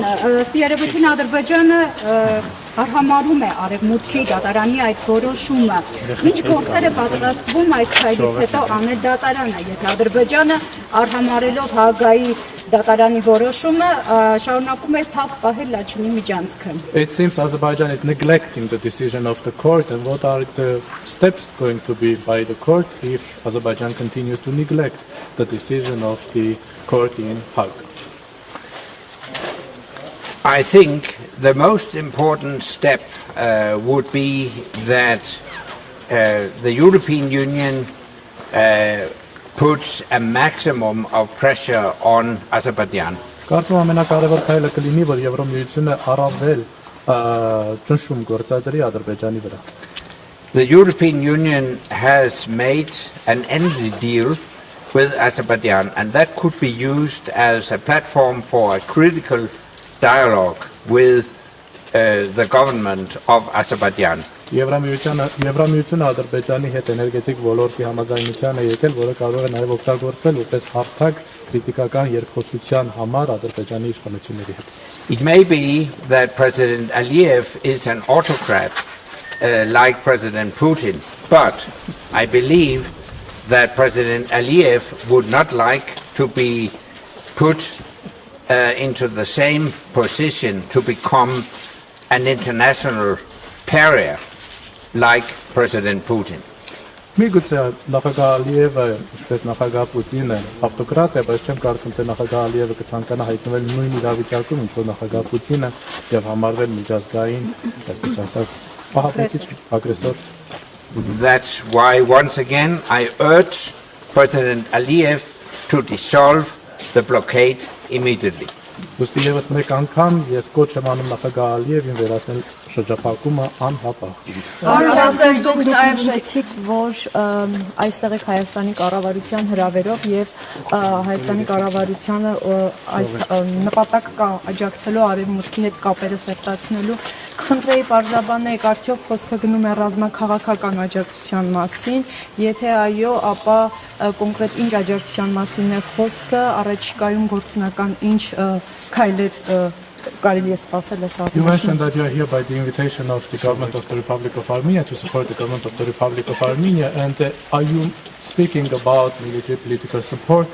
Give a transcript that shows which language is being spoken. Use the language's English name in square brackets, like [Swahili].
[Armenian] Ըստ երևույթին Ադրբեջանը արհամարհում է արևմուտքի դատարանի այդ որոշումը։ Ինչ գործեր է պատրաստվում այս քայլից հետո անել դատարանը, եթե Ադրբեջանը արհամարհելով Հաագայի դատարանի որոշումը շարունակում է փակ պահել Լաչինի միջանցքը։ [English] It seems Azerbaijan is neglecting the decision of the court, and what are the steps going to be by the court if Azerbaijan continues to neglect the decision of the court in Hague? I think the most important step would be that the European Union puts a maximum of pressure on Azerbaijan. [Armenian] Կարծում եմ ամենակարևոր քայլը կլինի, որ Եվրամիությունը առավել ճնշում գործադրի Ադրբեջանի վրա։ [English] The European Union has made an energy deal with Azerbaijan, and that could be used as a platform for a critical dialogue with the government of Azerbaijan. [Armenian] Եվրամիությունը Ադրբեջանի հետ էներգետիկ ոլորտի համաձայնության է եկել, որը կարող է նաև օգտագործվել որպես հարթակ քրիտիկական երկխոսության համար Ադրբեջանի իշխանությունների հետ։ [English] It may be that President Aliyev is an autocrat like President Putin, but I believe that President Aliyev would not like to be put into the same position to become an international pariah like President Putin. [Armenian] Միգուցե նախագահ Ալիևը, ինչպես նախագահ Պուտինը, ավտոկրատ է, բայց չեմ կարծում, թե նախագահ Ալիևը կցանկանա հայտնվել նույն իրավիճակում, ինչ որ նախագահ Պուտինը եւ համարվել միջազգային, այսպես ասած, ահաբեկիչ, ագրեսոր։ [English] That's why once again I urge President Aliyev to dissolve the blockade immediately. [Armenian] Ոստի եւս մեկ անգամ ես կոչ եմ անում նախագահ Ալիևին վերացնել շրջափակումը անհապաղ։ Արդյոք դուք նաև շեցիք, որ այստեղ եք Հայաստանի կառավարության հրավերով եւ Հայաստանի կառավարությանը այս նպատակ կա աջակցելու արևմուտքի հետ կապերը սերտացնելու։ Խնդրեի պարզաբանեք, արդյոք խոսքը գնում է ռազմաքաղաքական աջակցության մասին, եթե այո, ապա կոնկրետ ինչ աջակցության մասին է խոսքը, առաջիկայում գործնական ինչ քայլեր կարելի է սպասել այս [English] You mentioned that you are here by the invitation of the government of the Republic of Armenia to support the government of the Republic of Armenia, and are you speaking about military political support?